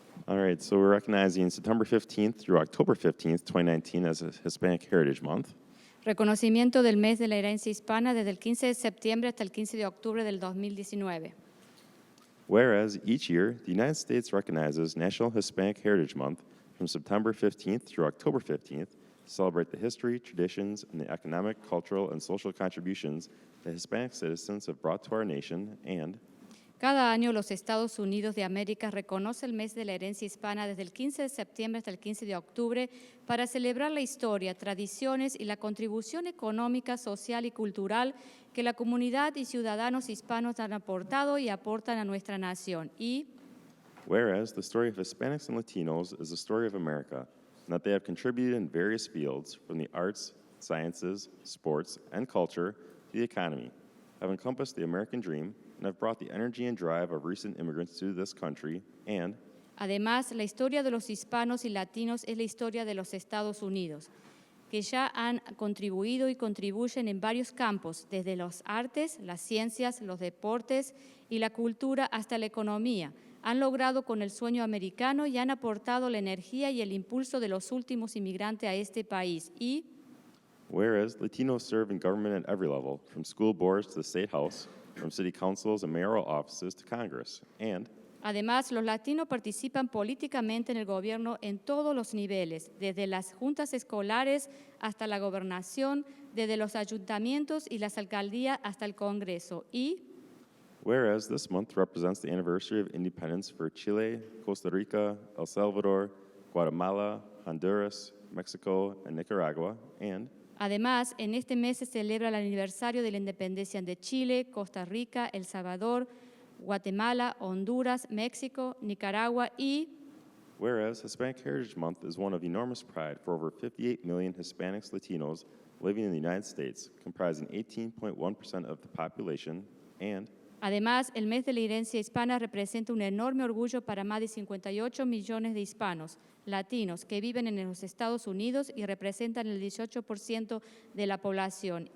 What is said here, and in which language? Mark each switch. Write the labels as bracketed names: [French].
[English] All right, so we're recognizing September 15th through October 15th, 2019 as a Hispanic Heritage Month. [Spanish] Reconocimiento del mes de la herencia hispana desde el 15 de septiembre hasta el 15 de octubre del 2019. [English] Whereas each year, the United States recognizes National Hispanic Heritage Month from September 15th through October 15th to celebrate the history, traditions, and the economic, cultural, and social contributions that Hispanic citizens have brought to our nation, and [Spanish] Cada año los Estados Unidos de América reconoce el mes de la herencia hispana desde el 15 de septiembre hasta el 15 de octubre para celebrar la historia, tradiciones y la contribución económica, social y cultural que la comunidad y ciudadanos hispanos han aportado y aportan a nuestra nación. Y [English] whereas the story of Hispanics and Latinos is the story of America, and that they have contributed in various fields, from the arts, sciences, sports, and culture to the economy, have encompassed the American dream, and have brought the energy and drive of recent immigrants to this country, and [Spanish] además, la historia de los hispanos y latinos es la historia de los Estados Unidos, que ya han contribuido y contribuyen en varios campos, desde los artes, las ciencias, los deportes y la cultura hasta la economía. Han logrado con el sueño americano y han aportado la energía y el impulso de los últimos inmigrantes a este país. Y [English] whereas Latinos serve in government at every level, from school boards to the state house, from city councils and mayoral offices to Congress, and [Spanish] además, los latinos participan políticamente en el gobierno en todos los niveles, desde las juntas escolares hasta la gobernación, desde los ayuntamientos y las alcaldías hasta el Congreso. Y [English] whereas this month represents the anniversary of independence for Chile, Costa Rica, El Salvador, Guatemala, Honduras, Mexico, and Nicaragua, and [Spanish] además, en este mes se celebra el aniversario de la independencia de Chile, Costa Rica, El Salvador, Guatemala, Honduras, México, Nicaragua y [English] whereas Hispanic Heritage Month is one of enormous pride for over 58 million Hispanics, Latinos living in the United States, comprising 18.1% of the population, and [Spanish] además, el mes de la herencia hispana representa un enorme orgullo para más de 58 millones de hispanos, latinos, que viven en los Estados Unidos y representan el 18% de la población.